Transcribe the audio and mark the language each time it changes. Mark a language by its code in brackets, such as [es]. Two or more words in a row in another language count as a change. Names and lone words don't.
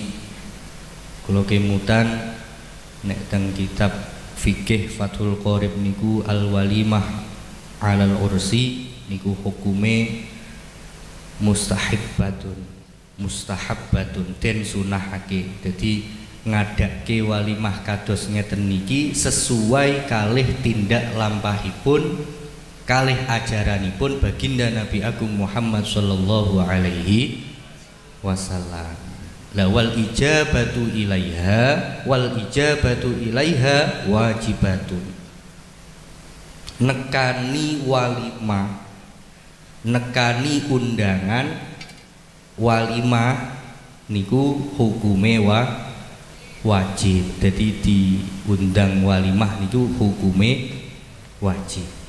[jv] Kula kemutan nek teng kitab fikih Fathul Qorib niku [ar] الوليمة على العرس [jv] niku hukume mustahabbatun den sunahake. Dadi ngadake walimah kados ngeten niki sesuai kalih tindak lampahipun kalih ajaranipun baginda Nabi Agung Muhammad [ar] صلى الله عليه وسلم. لا والإجابة إليها واجبة. [jv] Nekani walimah, nekani undangan walimah niku hukume wajib. Jadi diundang walimah niku hukume wajib.